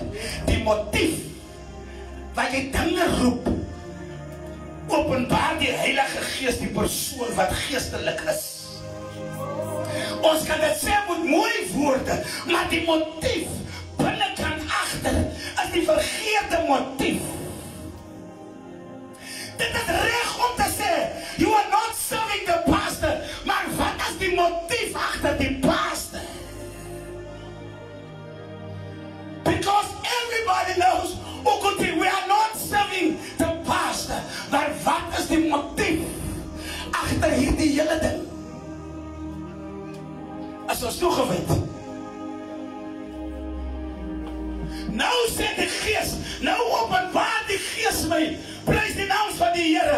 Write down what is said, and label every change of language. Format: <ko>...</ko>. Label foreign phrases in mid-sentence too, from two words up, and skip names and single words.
<af>Die motief, wat jy dinge roep, openbaar die Heilige Geest, die persoon wat geestelik is. Ons kan dit sê met mooie woorde, maar die motief, binnenkant achter, is die vergeerde motief. Dit is reg om te sê,</af> <en>you are not serving the pastor,</en> <af>maar wat is die motief achter die pastor?</af> <en>Because everybody knows, we are not serving the pastor,</en> <af>maar wat is die motief achter hierdie hele ding? As ons toegewijd. Nou sê die Gees, nou openbaar die Gees my, prys die naam van die Here.</af>